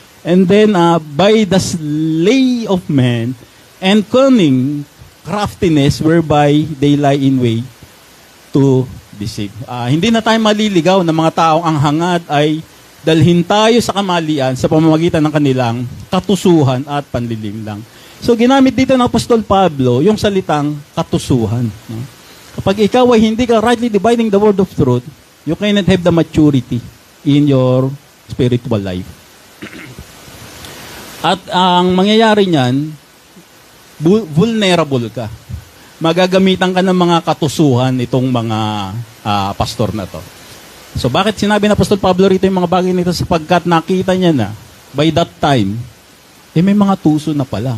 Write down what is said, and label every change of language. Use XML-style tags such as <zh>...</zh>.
<en>And then, by the slay of men and cunning craftiness whereby they lie in way to deceive.</en> <tl>Hindi na tayo maliligaw na mga taong ang hangad ay dalhin tayo sa kamalian sa pamamagitan ng kanilang katusuhan at panlilinlang. So, ginamit dito ng Apostol Pablo yung salitang katusuhan. No? Kapag ikaw ay hindi ka</tl> <en>rightly dividing the word of truth, you cannot have the maturity in your spiritual life.</en> <tl>At ang mangyayari niyan, vulnerable ka. Magagamitan ka ng mga katusuhan itong mga pastor na to. So bakit sinabi na Apostol Pablo rito yung mga bagay nito? Sapagkat nakita niya na,</tl> <en>by that time,</en> <tl>may mga tuso na pala.</tl>